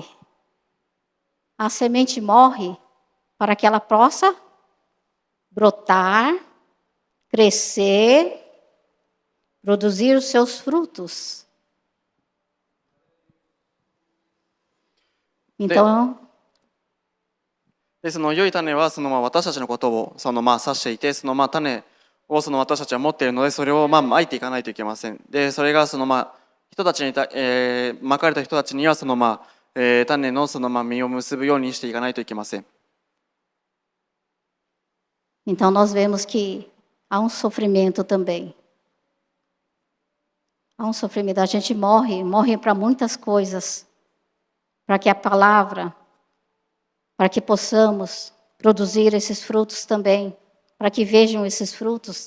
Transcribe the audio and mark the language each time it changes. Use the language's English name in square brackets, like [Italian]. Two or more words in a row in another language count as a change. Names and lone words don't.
[Portuguese] A semente morre para que ela possa brotar, crescer, produzir os seus frutos. Então, [Japanese] で、その良い種は私たちのことを指していて、種を私たちは持っているので、それをまいていかないといけません。で、それが人たちにまかれた人たちには種の実を結ぶようにしていかないといけません。 [Portuguese] Então nós vemos que há sofrimento também. Há sofrimento. A gente morre para muitas coisas, para que a palavra, para que possamos produzir esses frutos também, para que vejam esses frutos.